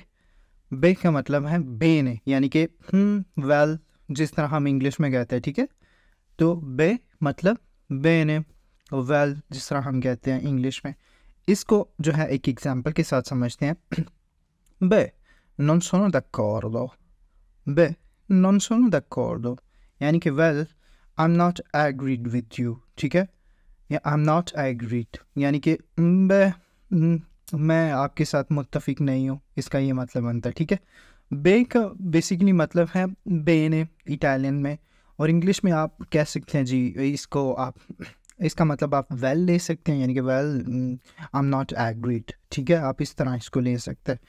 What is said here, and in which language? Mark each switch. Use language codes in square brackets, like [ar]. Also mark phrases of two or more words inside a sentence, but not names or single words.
[hi] बे का मतलब है बेने, यानी कि वेल, जिस तरह हम इंग्लिश में कहते हैं, ठीक है। तो बे मतलब बेने, वेल जिस तरह हम कहते हैं इंग्लिश में। इसको जो है एक एग्जांपल के साथ समझते हैं। [it] बे non sono d'accordo, बे non sono d'accordo, [hi] यानी कि [en] well I am not agreed with you, [hi] ठीक है, या [en] I am not agreed, [hi] यानी कि मैं आपके साथ मुत्तफिक नहीं हूँ, इसका ये मतलब बनता है, ठीक है। बे का बेसिकली मतलब है बेने इटालियन में, और इंग्लिश में आप कह सकते हैं जी इसको, आप इसका मतलब आप वेल ले सकते हैं, यानी कि [en] well I am not agreed, [hi] ठीक है, आप इस तरह इसको ले सकते हैं।